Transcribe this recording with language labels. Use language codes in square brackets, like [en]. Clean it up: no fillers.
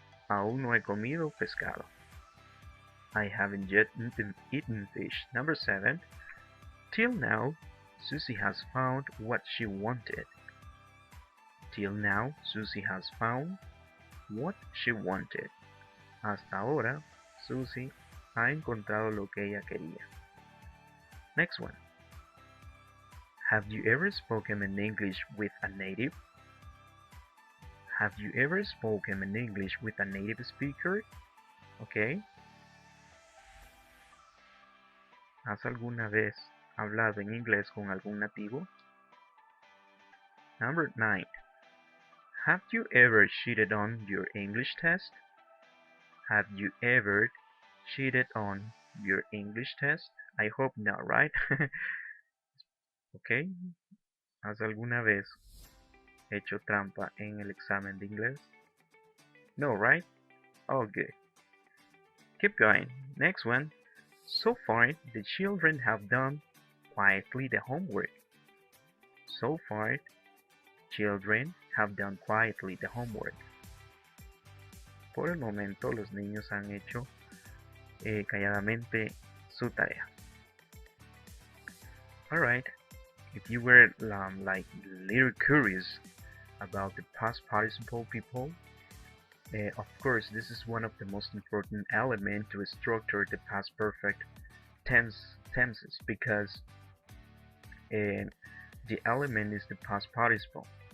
[es] Aún no he comido pescado. [en] I haven't yet eaten fish. Number 7. Till now, Susie has found what she wanted. Till now, Susie has found what she wanted. [es] Hasta ahora, Susie ha encontrado lo que ella quería. [en] Next one. Have you ever spoken in English with a native? Have you ever spoken in English with a native speaker? Okay. [es] ¿Has alguna vez hablado en inglés con algún nativo? [en] Number 9. Have you ever cheated on your English test? Have you ever cheated on your English test? I hope not, right? Okay. [es] ¿Has alguna vez hecho trampa en el examen de inglés? [en] No, right? Oh, good. Keep going. Next one. So far, the children have done quietly the homework. So far, children have done quietly the homework. [es] Por el momento, los niños han hecho calladamente su tarea. [en] Alright, if you were like little curious about the past participle people, of course, this is one of the most important elements to structure the past perfect tenses because the element is the past participle.